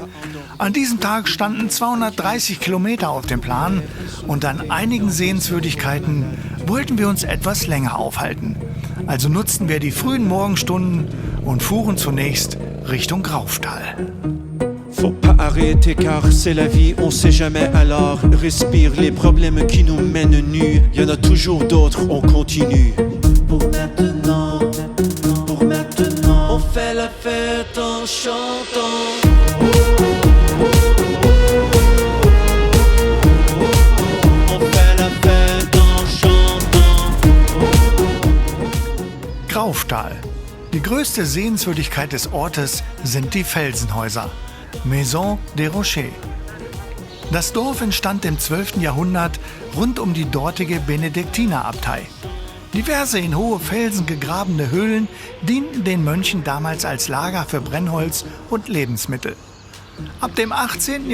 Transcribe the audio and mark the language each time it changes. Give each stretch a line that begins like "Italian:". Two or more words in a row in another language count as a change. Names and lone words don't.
German: An diesem Tag standen 230 Kilometer auf dem Plan und an einigen Sehenswürdigkeiten wollten wir uns etwas länger aufhalten. Also nutzten wir die frühen Morgenstunden und fuhren zunächst Richtung Grauftal.
French: Faut pas arrêter car c'est la vie, on sait jamais alors respire les problèmes qui nous mènent nus, y en a toujours d'autres, on continue. Pour maintenant, on fait la fête en chantant. On fait la fête en chantant.
German: Grauftal. Die größte Sehenswürdigkeit des Ortes sind die Felsenhäuser. Maison des Rochers. Das Dorf entstand im 12. Jahrhundert rund um die dortige Benediktinerabtei. Diverse in hohe Felsen gegrabene Höhlen dienten den Mönchen damals als Lager für Brennholz und Lebensmittel. Ab dem 18.